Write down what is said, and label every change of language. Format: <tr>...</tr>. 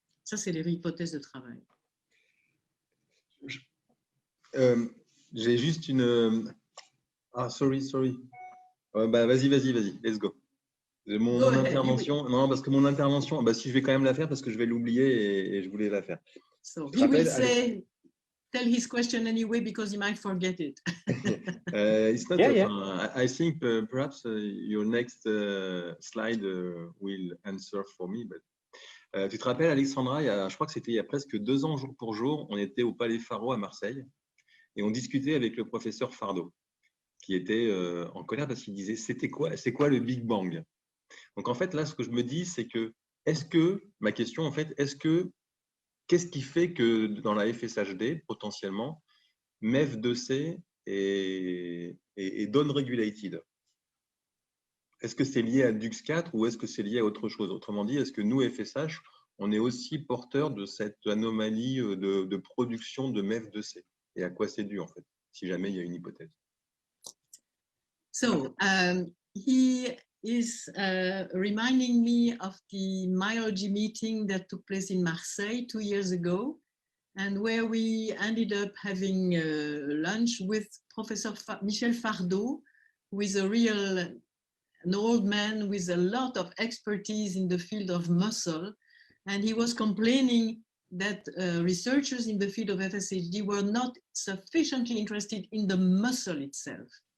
<fr>Ça, c'est les hypothèses de travail. J'ai juste une... Ah,</fr> <en>sorry.</en> <fr>Vas-y,</fr> <en>let's go.</en> <fr>Mon intervention, non, parce que mon intervention, si je vais quand même la faire parce que je vais l'oublier et je voulais la faire.</fr> <en>So he will say, tell his question anyway because he might forget it. It's not. I think perhaps your next slide will answer for me.</en> <fr>But tu te rappelles, Alexandra, je crois que c'était il y a presque 2 ans jour pour jour, on était au Palais Faro à Marseille et on discutait avec le professeur Fardeau, qui était en colère parce qu'il disait c'est quoi le Big Bang? Donc en fait là ce que je me dis c'est que ma question en fait qu'est-ce qui fait que dans la FSHD potentiellement MEF2C est down-regulated? Est-ce que c'est lié à DUX4 ou est-ce que c'est lié à autre chose? Autrement dit, est-ce que nous, FSH, on est aussi porteurs de cette anomalie de production de MEF2C? Et à quoi c'est dû, en fait, si jamais il y a une hypothèse?</fr> <en>So, he is reminding me of the myology meeting that took place in Marseille 2 years ago, and where we ended up having lunch with Professor Michel Fardeau, who is an old man with a lot of expertise in the field of muscle, and he was complaining that researchers in the field of FSHD were not sufficiently interested in the muscle itself.</en>